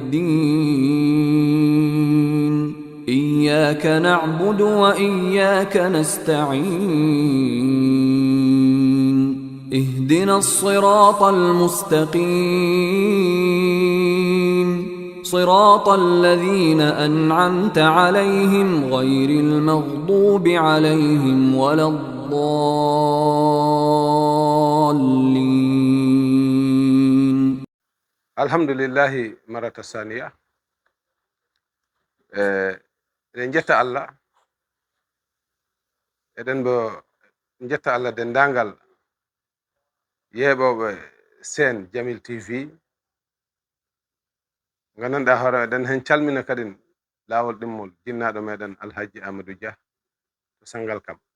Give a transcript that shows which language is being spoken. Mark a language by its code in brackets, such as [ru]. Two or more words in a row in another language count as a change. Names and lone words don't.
[ar] الدين إياك نعبد وإياك نستعين اهدنا الصراط المستقيم صراط الذين أنعمت عليهم غير المغضوب عليهم ولا الضالين. الحمد لله مرة ثانية. [ff] نجتا الله eden bo jetta Allah dendangal yeɓoɓe sen Jamil TV gandanɗa hoore eɗen hen calmina kadi lawol ɗimmol jinnaɗo meɗen Alhaji Amadou Dia to Sangalkam